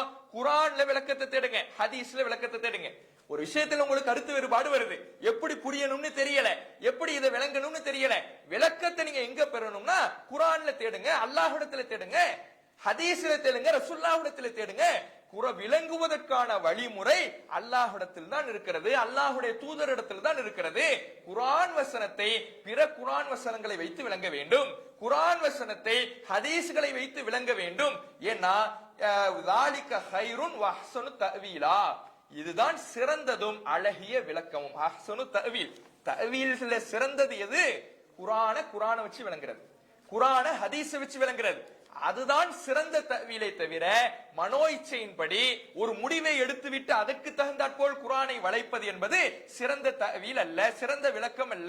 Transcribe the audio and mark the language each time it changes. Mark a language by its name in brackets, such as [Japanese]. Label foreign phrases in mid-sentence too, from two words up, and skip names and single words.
[Tamil] குர்ஆன்ல விளக்கத்தை தேடுங்க, ஹதீஸ்ல விளக்கத்தை தேடுங்க. ஒரு விஷயத்துல உங்களுக்கு கருத்து வேறுபாடு வருது, எப்படி புரியணும்னு தெரியல, எப்படி இதை விளங்கணும்னு தெரியல, விளக்கத்தை நீங்க எங்க பெறணும்னா குர்ஆன்ல தேடுங்க, அல்லாஹ்விடத்துல தேடுங்க, ஹதீஸ்ல தேடுங்க, ரசூலுல்லாஹ்விடத்துல தேடுங்க. விளங்குவதற்கான வழிமுறை அல்லாஹ்விடத்தில் தான் இருக்கிறது, அல்லாஹ்வுடைய தூதரிடத்தில் தான் இருக்கிறது. குர்ஆன் வசனத்தை பிற குர்ஆன் வசனங்களை வைத்து விளங்க வேண்டும், குர்ஆன் வசனத்தை ஹதீஸ்களை வைத்து விளங்க வேண்டும். [Arabic] ஏன்னா ذَلِكَ خَيْرٌ وَأَحْسَنُ تَأْوِيلًا, [Tamil] இதுதான் சிறந்ததும் அழகிய விளக்கமும். [Arabic] أحسن تأويل, [Tamil] தஅவீல்ல சிறந்தது எது? குர்ஆனை வச்சு விளங்குறது, குர்ஆனை ஹதீஸை வச்சு விளங்குறது. அதுதான் சிறந்த தஅவீலை தவிர மனோ இச்சையின்படி ஒரு முடிவை எடுத்துவிட்டு அதற்கு தகுந்தாற்போல் குர்ஆனை வளைப்பது என்பது சிறந்த தஅவீல் அல்ல, சிறந்த விளக்கம் அல்ல.